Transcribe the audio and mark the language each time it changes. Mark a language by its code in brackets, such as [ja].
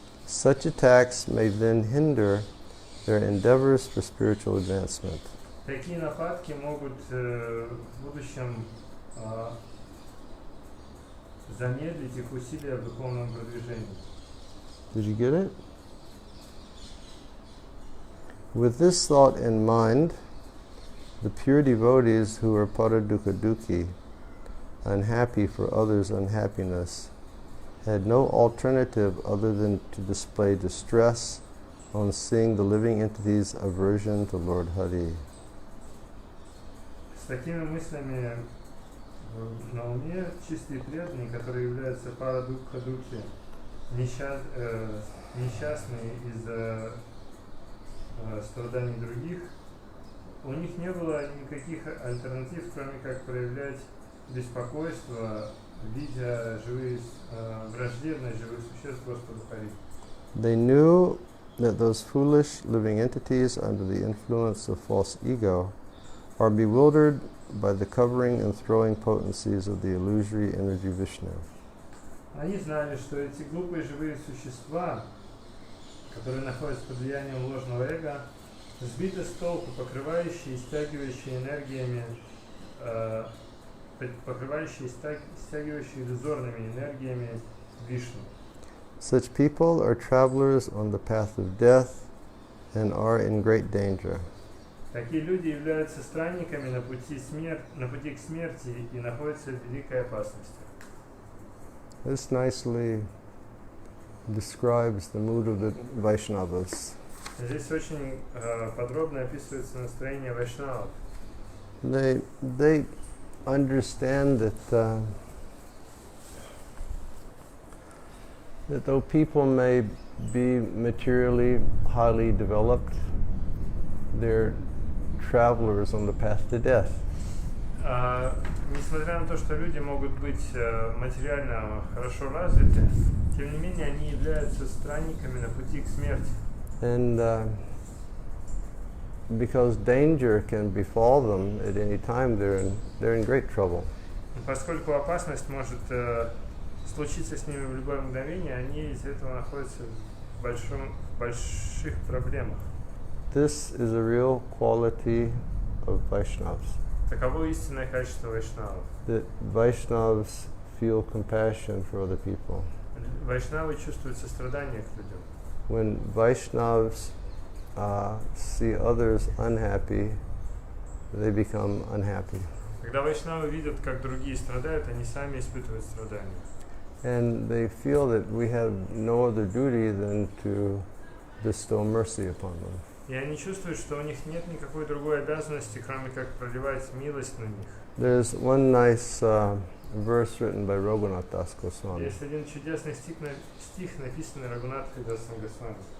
[en] Such attacks may then hinder their endeavors for spiritual advancement. [ru] Такие нападки могут в будущем замедлить их усилия в духовном продвижении. [en] Did you get it? With this thought in mind, the pure devotees who are paradukha-dukhi, unhappy for others' unhappiness, had no alternative other than to display distress on seeing the living entities' aversion to Lord Hari. [ru] С такими мыслями на уме чистые преданные, которые являются парадукха-духи, несчастные из-за страданий других, у них не было никаких альтернатив, кроме как проявлять беспокойство, видя враждебность живых существ Господу Хари. [en] They knew that those foolish living entities under the influence of false ego are bewildered by the covering and throwing potencies of the illusory energy Vishnu. [ru] Они знали, что эти глупые живые существа, которые находятся под влиянием ложного эго, сбиты с толку, покрывающие и стягивающие энергиями, стягивающие иллюзорными энергиями Вишну. [en] Such people are travelers on the path of death and are in great danger. [ru] Такие люди являются странниками на пути к смерти и находятся в великой опасности. [en] This nicely describes the mood of the Vaishnavas. [ru] Здесь очень подробно описывается настроение вайшнавов. [en] They understand that though people may be materially highly developed, they're travelers on the path to death. [ru] Несмотря на то, что люди могут быть материально хорошо развиты, тем не менее они являются странниками на пути к смерти. [en] And because danger can befall them at any time, they're in great trouble. [ru] Поскольку опасность может случиться с ними в любое мгновение, они из-за этого находятся в больших проблемах. [en] This is a real quality of Vaishnavas. [ru] Таково истинное качество вайшнавов. [en] That Vaishnavas feel compassion for other people. [ru] Вайшнавы чувствуют сострадание к людям. [en] When Vaishnavas see others unhappy, they become unhappy. [ru] Когда вайшнавы видят, как другие страдают, они сами испытывают страдания. [en] And they feel that we have no other duty than to bestow mercy upon them. [ru] И они чувствуют, что у них нет никакой другой обязанности, кроме как проливать милость на них. [en] There's one nice verse written by Raghunath Das Goswami. [ru] Есть один чудесный стих, написанный Рагунатхой Дасом Госвами.